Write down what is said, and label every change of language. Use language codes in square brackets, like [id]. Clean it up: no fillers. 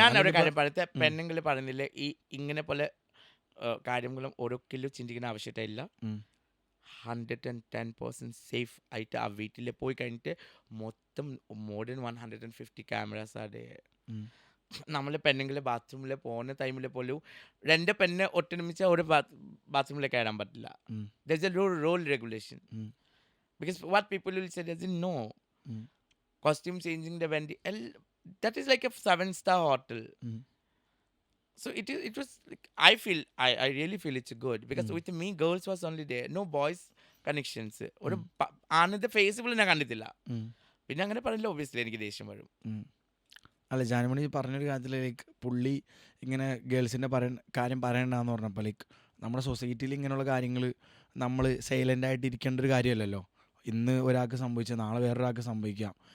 [ml] ഞാൻ ഒരു കാര്യം പറയത്തെ, പെണ്ണുങ്ങൾ പറഞ്ഞില്ലേ ഈ ഇങ്ങനെ പോലെ കാര്യങ്ങളും ഒരിക്കലും ചിന്തിക്കുന്ന ആവശ്യമില്ല. 110% സേഫ് ആയിട്ട് ആ വീട്ടിൽ പോയി കഴിഞ്ഞിട്ട് മൊത്തം മോർ ദൻ 150 ക്യാമറാസ് ആണ്. നമ്മൾ പെണ്ണുങ്ങൾ ബാത്റൂമിൽ പോകുന്ന ടൈമിൽ പോലും 2 പെണ്ണ് ഒട്ടൊരുമിച്ച് ഒരു ബാത്റൂമിൽ കയറാൻ പറ്റില്ല. [en] There's a rule regulation. Because what people will say doesn't know. Costume changing the വേണ്ടി that is like a 7-star hotel. So it was like, I really feel it's good because with me girls was only there, no boys connections. [ml] ഒരു ആണത്തെ face ഞാൻ കണ്ടിട്ടില്ല. പിന്നെ അങ്ങനെ പറഞ്ഞില്ല, obviously എനിക്ക് ദേഷ്യം വരും. അല്ല, ജാനുമണി പറഞ്ഞൊരു കാര്യത്തിൽ ലൈക്ക് പുള്ളി ഇങ്ങനെ ഗേൾസിൻ്റെ കാര്യം പറയണ്ടെന്ന് പറഞ്ഞപ്പോൾ ലൈക്ക് നമ്മുടെ സൊസൈറ്റിയിൽ ഇങ്ങനെയുള്ള കാര്യങ്ങൾ നമ്മൾ സൈലൻ്റായിട്ട് ഇരിക്കേണ്ട ഒരു കാര്യമല്ലല്ലോ. ഇന്ന് ഒരാൾക്ക് സംഭവിച്ചാൽ നാളെ വേറൊരാൾക്ക് സംഭവിക്കാം.